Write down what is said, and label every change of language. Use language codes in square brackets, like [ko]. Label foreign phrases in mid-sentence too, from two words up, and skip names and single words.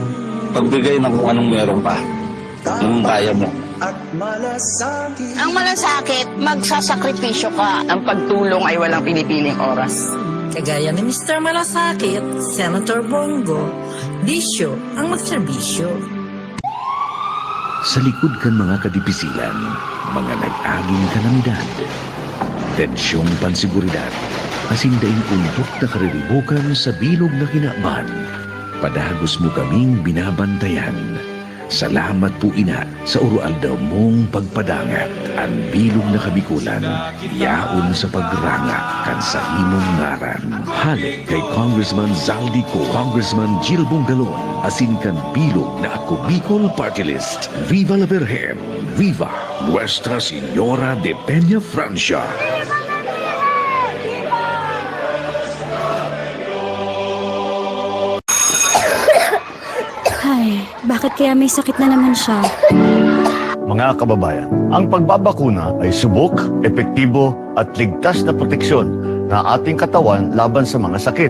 [tl] Pagbigay ng kung anong meron pa. Yung kaya mo. Ang malasakit, magsasakripisyo ka. Ang pagtulong ay walang pinipiling oras. Kagaya ni Mr. Malasakit, Senator Bongo, bisyo ang magserbisyo. [bik] Sa likod kan mga kadipisilan, mga nag-aging kalamidad, tensyong pansiguridad, asindaing untok na karilibukan sa bilog na kinaaman, padagos mo kaming binabantayan. Salamat po ina sa urual daw mong pagpadangat. Ang bilog na kabikulan, yaon sa pagranga kan sa imong ngaran. Halik kay Congressman Zaldi Co, Congressman Jill Bongalon, asin kan bilog na ako Bicol Party List. [es] Viva la Virgen! Viva Nuestra Señora de Peña Francia! [tl] Ay, bakit kaya may sakit na naman siya? Mga kababayan, ang pagbabakuna ay subok, epektibo at ligtas na proteksyon na ating katawan laban sa mga sakit.